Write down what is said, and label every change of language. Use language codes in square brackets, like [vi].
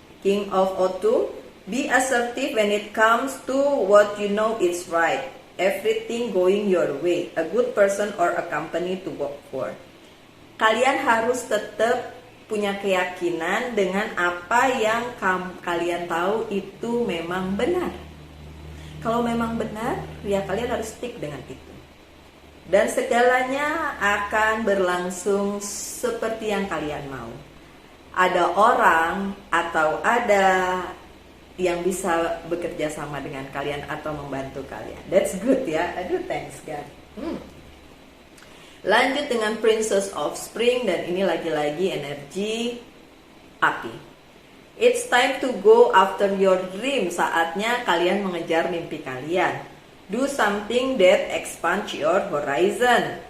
[en] King of Autumn, be assertive when it comes to what you know is right. Everything going your way. A good person or a company to work for. [id] Kalian harus tetap punya keyakinan dengan apa yang kalian tahu itu memang benar. Kalau memang benar, ya kalian harus stick dengan itu. Dan segalanya akan berlangsung seperti yang kalian mau. Ada orang atau ada yang bisa bekerja sama dengan kalian atau membantu kalian. [en] That's good [id] ya. Aduh, [en] thanks God. [id] Lanjut dengan Princess of Spring, dan ini lagi-lagi energi api. [en] It's time to go after your dream. [id] Saatnya kalian mengejar mimpi kalian. [en] Do something that expands your horizon.